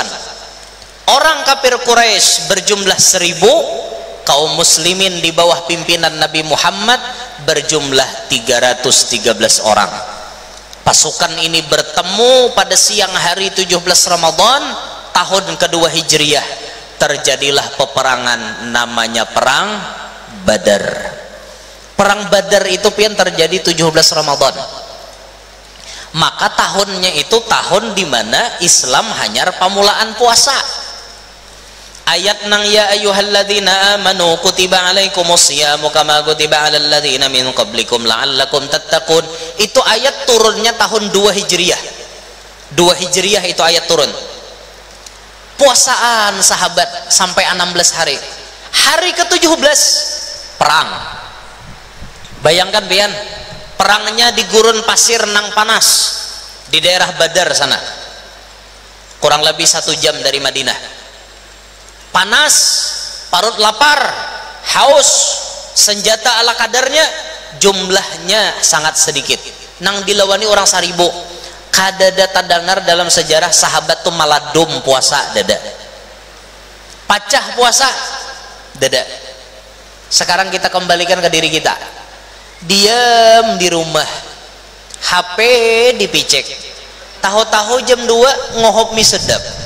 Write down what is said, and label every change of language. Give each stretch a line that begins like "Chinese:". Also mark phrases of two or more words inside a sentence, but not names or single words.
Indonesian: Orang kafir Quraisy berjumlah 1000, kaum muslimin di bawah pimpinan Nabi Muhammad berjumlah 313 orang. Pasukan ini bertemu pada siang hari 17 Ramadan tahun kedua Hijriyah terjadilah peperangan namanya perang Badar. Perang Badar itu pian terjadi 17 Ramadan.
Banjar: Maka tahunnya itu tahun dimana Islam hanyar pamulaan puasa.
Arabic: Ayat nang يا أيها الذين آمنوا كتب عليكم الصيام كما كتب على الذين من قبلكم لعلكم تتقون.
Indonesian: Itu ayat turunnya tahun 2 Hijriah. 2 Hijriah itu ayat turun.
Banjar: Puasaan sahabat sampai 16 hari.
Indonesian: Hari ke-17 perang.
Banjar: Bayangkan pian, perangnya di gurun pasir nang panas di daerah Badar sana.
Indonesian: Kurang lebih 1 jam dari Madinah. Panas, parut lapar, haus, senjata ala kadarnya, jumlahnya sangat sedikit.
Banjar: Nang dilawani orang 1000. Kadada tadangar dalam sejarah sahabat tuh maladum puasa dada. Pacah puasa dada.
Indonesian: Sekarang kita kembalikan ke diri kita. Diam di rumah, HP dipicek, tahu-tahu jam 2 ngohop mie sedap.